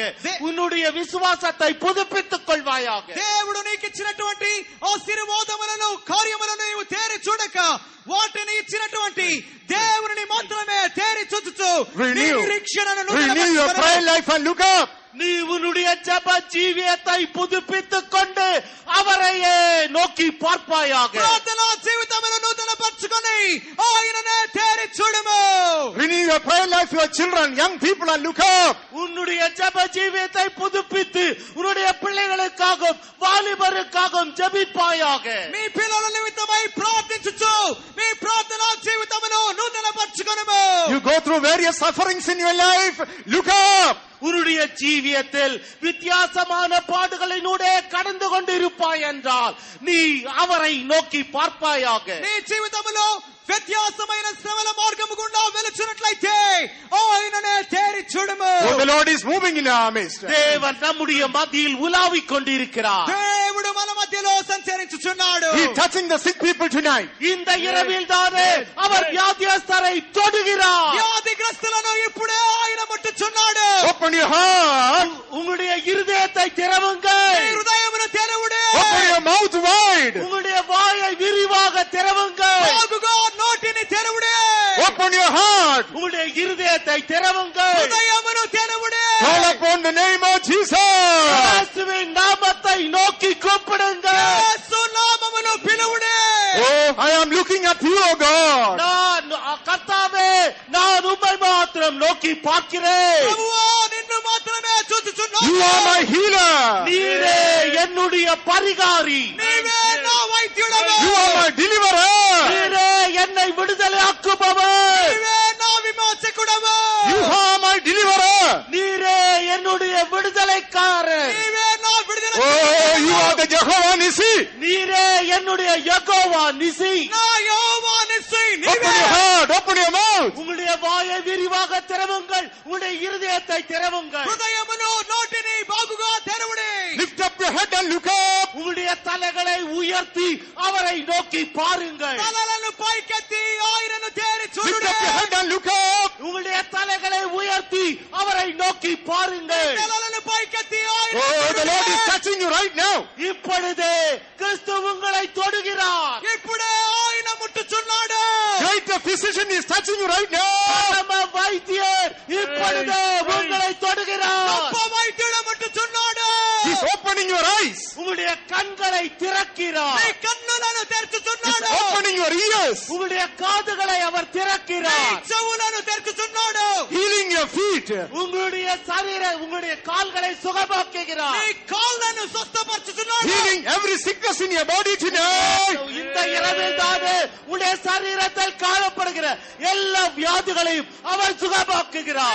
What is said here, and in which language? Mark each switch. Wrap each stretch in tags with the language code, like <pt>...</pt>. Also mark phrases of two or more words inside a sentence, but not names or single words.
<ta>உன்னுடைய விசுவாசத்தை புதுப்பித்துக் கொள்வாயாக.</ta> <te>దేవుడు నీకు ఇచ్చినటువంటి ఆశీర్వాదములను, కార్యములను నీవు తేరి చూడక, వాటిని ఇచ్చినటువంటి దేవుని మాత్రమే తేరి చూచుచు</te> <en>Renew your prayer</en> <te>నిరీక్షణను</te> <en>life and look up.</en> <ta>நீ உன்னுடைய ஜெப ஜீவியத்தை புதுப்பித்துக் கொண்டு அவரையே நோக்கி பார்ப்பாயாக.</ta> <te>ప్రార్థనా జీవితమును నూతనపరచుకొని ఆయననే తేరి చూడము.</te> <en>Renew your prayer life, your children, young people, and look up.</en> <ta>உன்னுடைய ஜெப ஜீவியத்தை புதுப்பித்து உன்னுடைய பிள்ளைகளுக்காகவும் வாலிபருக்காகவும் ஜெபிப்பாயாக.</ta> <te>మీ పిల్లల నిమిత్తమై ప్రార్థించుచు మీ ప్రార్థనా జీవితమును నూతనపరచుకొనుము.</te> <en>You go through various sufferings in your life. Look up.</en> <ta>உன்னுடைய ஜீவியத்தில் வித்தியாசமான பாடுகளினூடே கடந்து கொண்டிருப்பாய் என்றால் நீ அவரை நோக்கி பார்ப்பாயாக.</ta> <te>నీ జీవితములో వ్యత్యాసమైన శ్రమల మార్గము గుండా వెలుచున్నట్లయితే ఆయననే తేరి చూడము.</te> <en>Oh, the Lord is moving in our midst.</en> <ta>தேவன் நம்முடைய மத்தியில் உலாவிக் கொண்டிருக்கிறார்.</ta> <te>దేవుడు మన మధ్యలో సంచరించుచున్నాడు.</te> <en>He is touching the sick people tonight.</en> <ta>இந்த இரவில் தானே அவர் வியாதியஸ்தரை தொடுகிறார்.</ta> <te>వ్యాధిగ్రస్తులను ఇప్పుడే ఆయన ముట్టుచున్నాడు.</te> <en>Open your heart.</en> <ta>உங்களுடைய இருதயத்தை திறவுங்கள்.</ta> <te>నీ హృదయమును తెరవుడే.</te> <en>Open your mouth wide.</en> <ta>உங்களுடைய வாயை விரிவாக திறவுங்கள்.</ta> <te>బాగుగా నోటిని తెరవుడే.</te> <en>Open your heart.</en> <ta>உங்களுடைய இருதயத்தை திறவுங்கள்.</ta> <te>హృదయమును తెరవుడే.</te> <en>Call upon the name of Jesus.</en> <ta>இயேசுவின் நாமத்தை நோக்கி கூப்பிடுங்கள்.</ta> <te>యేసు నామమును పిలువుడే.</te> <en>Oh, I am looking at you, O God.</en> <ta>நான் கர்த்தாவே, நான் உம்மை மாத்திரம் நோக்கி பார்க்கிறேன்.</ta> <te>ప్రభువా నిన్ను మాత్రమే చూచుచున్నాను.</te> <en>You are my healer.</en> <ta>நீரே என்னுடைய பரிகாரி.</ta> <te>నీవే నా వైద్యుడవు.</te> <en>You are my deliverer.</en> <ta>நீரே என்னை விடுதலையாக்குபவர்.</ta> <te>నీవే నా విమోచకుడవు.</te> <en>You are my deliverer.</en> <ta>நீரே என்னுடைய விடுதலைக்காரர்.</ta> <te>నీవే నా విడుదల.</te> <en>Oh, you are the Jehovah Nissi.</en> <ta>நீரே என்னுடைய யெகோவா நிசி.</ta> <te>నా యెహోవా నిస్సి.</te> <en>Open</en> <te>నీవే.</te> <en>your heart. Open your mouth.</en> <ta>உங்களுடைய வாயை விரிவாக திறவுங்கள். உங்களுடைய இருதயத்தை திறவுங்கள்.</ta> <te>హృదయమును నోటిని బాగుగా తెరవుడే.</te> <en>Lift up your head and look up.</en> <ta>உங்களுடைய தலைகளை உயர்த்தி அவரை நோக்கி பாருங்கள்.</ta> <te>తలలను పైకెత్తి ఆయనను తేరి</te> <en>Lift</en> <te>చూడుడే.</te> <en>up your head and look up.</en> <ta>உங்களுடைய தலைகளை உயர்த்தி அவரை நோக்கி பாருங்கள்.</ta> <te>తలలను పైకెత్తి ఆయనను</te> <en>Oh, the Lord is</en> <te>చూడుడే.</te> <en>touching you right now.</en> <ta>இப்பொழுதே கிறிஸ்து உங்களை தொடுகிறார்.</ta> <te>ఇప్పుడే ఆయన ముట్టుచున్నాడు.</te> <en>Great physician is touching you right now.</en> <ta>பரம வைத்தியர் இப்பொழுதே உங்களை தொடுகிறார்.</ta> <te>గొప్ప వైద్యుడు ముట్టుచున్నాడు.</te> <en>He's opening your eyes.</en> <ta>உங்களுடைய கண்களை திறக்கிறார்.</ta> <te>నీ కన్నులను</te> <en>He's</en> <te>తెరుచుచున్నాడు.</te> <en>opening your ears.</en> <ta>உங்களுடைய காதுகளை அவர்</ta> <te>నీ</te> <ta>திறக்கிறார்.</ta> <te>చెవులను తెరుచుచున్నాడు.</te> <en>Healing your feet.</en> <ta>உங்களுடைய உங்களுடைய கால்களை சுகமாக்குகிறார்.</ta> <te>నీ కాళ్ళను స్వస్థపరచుచున్నాడు.</te> <en>Healing every sickness in your body tonight.</en> <ta>இந்த இரவில் தானே உடைய சரீரத்தில் காணப்படுகிற எல்லா வியாதிகளையும் அவர் சுகமாக்குகிறார்.</ta>